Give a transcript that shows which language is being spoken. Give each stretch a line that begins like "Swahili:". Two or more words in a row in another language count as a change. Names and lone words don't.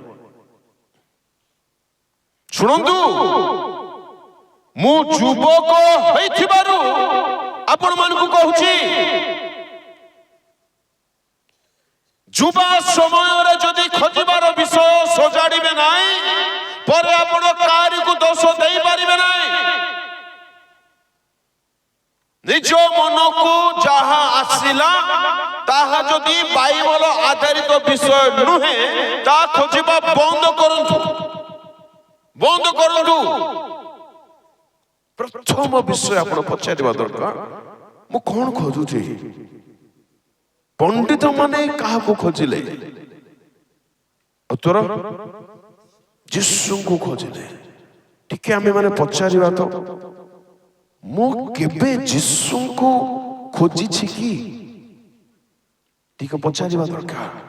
Odia: ଶୁଣନ୍ତୁ ମୁଁ ଯୁବକ ହୋଇଥିବାରୁ ଆପଣ ମାନ କୁ କହୁଛି ଯୁବା ସମୟ ରେ ଯଦି ଖୋଜିବାର ବିଷୟ ସଜାଡ଼ିବେ ନାହିଁ ପରେ ଆପଣ କାର୍ଯ୍ୟ କୁ ଦୋଷ ଦେଇ ପାରିବେ ନାହିଁ ନିଜ ମନ କୁ ଯାହା ଆସିଲା ତାହା ଯଦି ବାଇବଲ ଆଧାରିତ ବିଷୟ ନୁହେଁ ତା ଖୋଜିବା ବନ୍ଦ କରନ୍ତୁ ପ୍ରଥମ ବିଷୟ ଆପଣ ପଚାରିବା ଦରକାର ମୁଁ କଣ ଖୋଜୁଛି ପଣ୍ଡିତ ମାନେ କାହା କୁ ଖୋଜିଲେ ଉତ୍ତର ଯୀଶୁ କୁ ଖୋଜିଲେ ଟିକେ ଆମେ ମାନେ ପଚାରିବା ତ ମୁଁ କେବେ ଯୀଶୁ କୁ ଖୋଜି ଛି କି ଟିକେ ପଚାରିବା ଦରକାର।